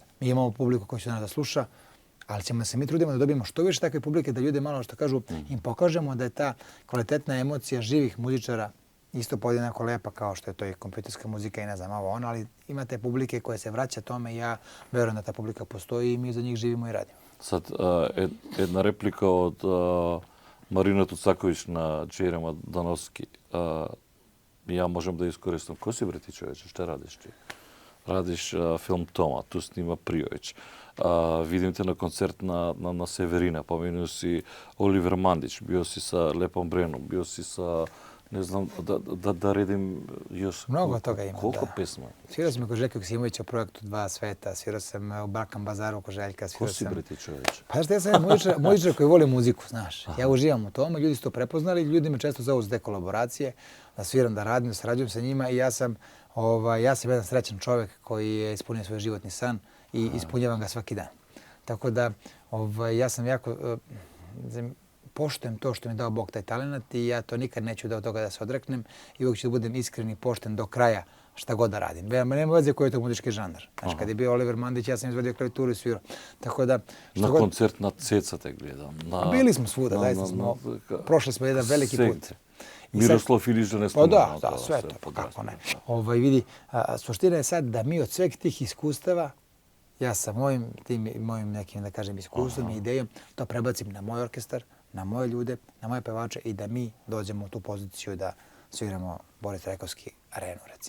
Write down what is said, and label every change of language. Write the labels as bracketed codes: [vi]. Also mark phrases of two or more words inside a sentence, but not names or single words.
[sr] Mi imamo publiku koja će nas da sluša, ali ćemo se mi trudimo da dobijemo što više takve publike, da ljude malo što kažu, im pokažemo da je ta kvalitetna emocija živih muzičara isto podjednako lepa kao što je to i kompjuterska muzika i ne znam ovo ono, ali imate publike koje se vraća tome i ja verujem da ta publika postoji i mi za njih živimo i radimo. Sad, [mk] една реплика од Марина Туцаковиќ на Джерема Дановски. Ја можам да искористам. [sr] Кој си бре ти човече? Што радиш ти? Радиш филм Тома, ту снима Пријовиќ. Видим те на концерт на Северина, поминуo си Оливер Мандич, био си са Лепом Бреном, био си са не знам, да редим још... Mnogo toga ima, [mk] Колку [sr] da. песма? Svirao sam kod Željka Joksimovića u projektu Dva sveta, svirao sam u Balkan Bazaru kod Željka, Ko svirao si sam... бре ти човече? Pa znaš, ja sam muzičar koji voli muziku, znaš. Ja uživam u tome, ljudi su to prepoznali, ljudi me često zovu za te kolaboracije, da sviram, da radim, da sarađujem sa njima i ja sam jedan srećan čovjek koji je ispunio svoj životni san i ispunjavam ga svaki dan. Tako da ja sam jako... Poštujem to što mi je dao Bog taj talent i ja to nikad neću da od toga da se odreknem i uvijek ću da budem iskren i pošten do kraja šta god da radim. Nema veze koji je to muzički žanr. Znaš, kad je bio Oliver Mandić, ja sam izvodio klavituru i svirao. Tako da... [mk] На концерт на Цеца те гледам. [sr] Bili smo svuda, zaista smo. Prošli smo jedan veliki put. [mk] Мирослав Илиш да не [sr] Pa [mk] спомнам. [sr] da, sve to, pa kako ne. Vidi, suština je sad da mi od sveg tih iskustava, ja sa mojim nekim, da kažem, iskustvom i idejom, to prebacim na moj orkestar, na moje ljude, na moje pevače i da mi dođemo u tu poziciju da sviramo Boris Trajkovski arenu, recimo.